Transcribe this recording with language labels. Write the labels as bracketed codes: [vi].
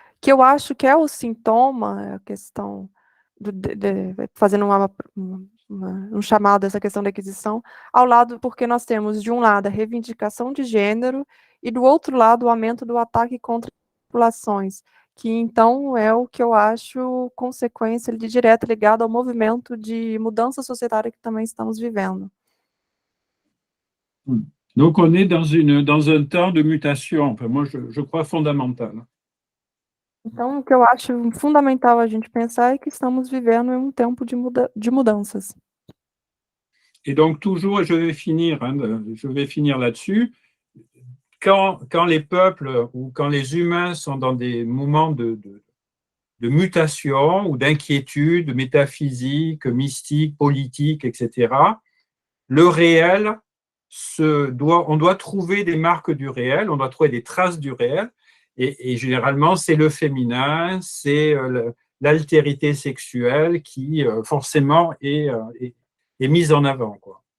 [pt] que eu acho que é o sintoma, a questão, fazendo um chamado a essa questão da aquisição, ao lado, porque nós temos, de um lado, a reivindicação de gênero, e do outro lado, o aumento do ataque contra populações, que então é o que eu acho consequência de direta ligada ao movimento de mudança societária que também estamos vivendo. [fr] Donc, on est dans un temps de mutation, enfin, moi, je crois fondamental. [pt] Então, o que eu acho fundamental a gente pensar é que estamos vivendo em um tempo de mudanças. [fr] Et donc, toujours, je vais finir là-dessus, quand les peuples ou quand les humains sont dans des moments de mutation ou d'inquiétude métaphysique, mystique, politique, etc., le réel, on doit trouver des marques du réel, on doit trouver des traces du réel, et généralement, c'est le féminin, c'est l'altérité sexuelle qui, forcément, est mise en avant, quoi.